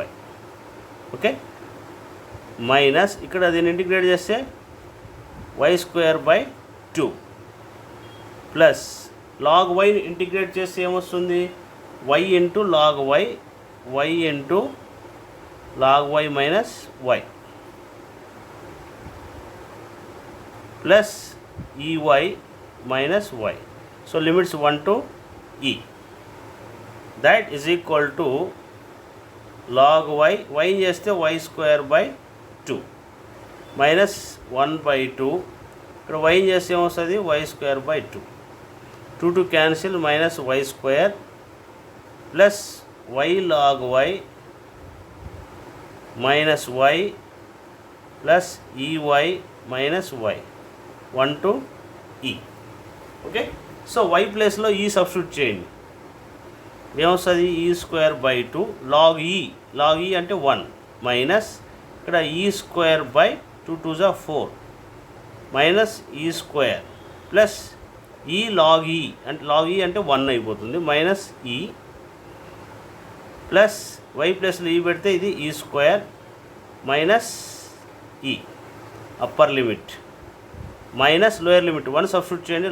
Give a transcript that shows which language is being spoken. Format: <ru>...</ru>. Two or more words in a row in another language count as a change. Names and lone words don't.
<te>ఓకే. మైనస్ ఇక్కడ దీన్ని ఇంటిగ్రేట్ చేస్తే y²/2 ప్లస్ లాగ్ వైని ఇంటిగ్రేట్ చేస్తే ఏమొస్తుంది,</te> <en>y into log y into log y minus y plus ey minus y. So limits 1 to e. That is equal to log y, y చేస్తే y square by 2 minus 1 by 2.</en> <te>ఇక్కడ y చేస్తే ఏమొస్తుంది</te> <en>y square by 2. 2 to cancel minus y square plus y log y minus y plus ey minus y 1 to e.</en> <te>ఓకే, సో y ప్లేస్లో e సబ్స్టిట్యూట్ చేయండి. ఏమొస్తుంది</te> <en>e square by 2 log e</en> <te>అంటే 1 మైనస్ ఇక్కడ</te> <en>e square by 2 2</en> <te>జా</te> <en>4 minus e square plus e log e</en> <te>అంటే 1 అయిపోతుంది</te> <en>minus e plus y</en> <te>ప్లస్లో ఈ పెడితే ఇది</te> <en>e square minus e upper limit minus lower limit</en> <te>1 సబ్స్టిట్యూట్ చేయండి.</te>